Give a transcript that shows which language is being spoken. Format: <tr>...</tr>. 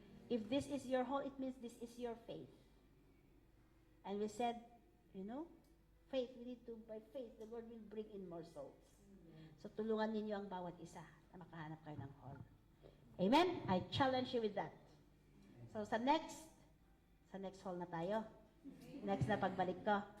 <en>If this is your hall, it means this is your faith. And we said, faith, we need to, by faith, the Lord will bring in more souls.</en> <tl>So tulungan ninyo ang bawat isa na makahanap kayo ng hall.</tl> <en>Amen? I challenge you with that. So</en> <tl>sa next hall na tayo. Next na pagbalik ko.</tl>